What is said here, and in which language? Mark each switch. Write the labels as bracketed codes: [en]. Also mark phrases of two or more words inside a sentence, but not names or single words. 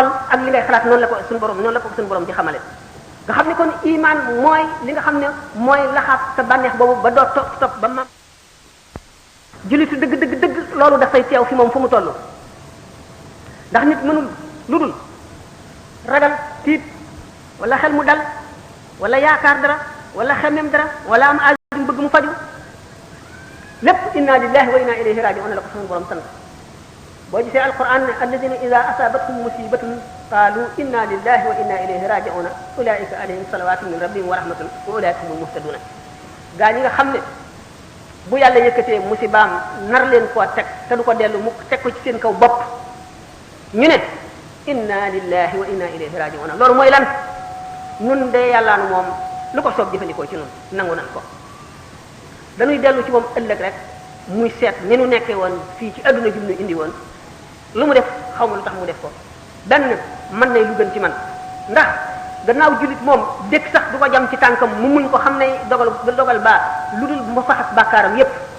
[wo] ak li ngay xalaat noonu la ko suñu borom di xamale nga xam ne kon iman mooy li nga xam ne mooy laxaat sa bànneex boobu ba doo topp ba ma jullitu dëgg loolu dafay teew fi moom fu mu toll ndax nit mënul lu dul ragal tiit wala xel mu dal wala yaakaar dara wala xemem dara wala am aajo bëgg mu faju lépp [ar] إنا لله وإنا إليه راجعون [wo] la ko suñu borom sant boo gisee alquran ne [ar] الذين إذا أصابتهم مصيبة قالوا إنا لله وإنا إليه راجعون أولئك عليهم صلوات من ربهم ورحمة وأولئك هم المهتدون [wo] gaa ñi nga xam ne bu yàlla yëkkatee musibaam nar leen koo teg te du ko dellu mu teg ko ci seen kaw bopp ñu ne [ar] إنا لله وإنا إليه راجعون [wo] loolu mooy lan nun de yàllaanu moom lu ko soob jëfandikoo ci nun nangu nan ko dañuy dellu ci moom ëllëg rek muy seet ni nu nekkee woon fii ci adduna jum nu indi woon lu mu def xaw ma lu tax mu def ko benn mën nay lu gën ci man ndax gannaaw jullit moom dëkk sax du ko jam ci tànkam mu muñ ko xam ne dogal baa lu dul mu faxas bàkkaaram yépp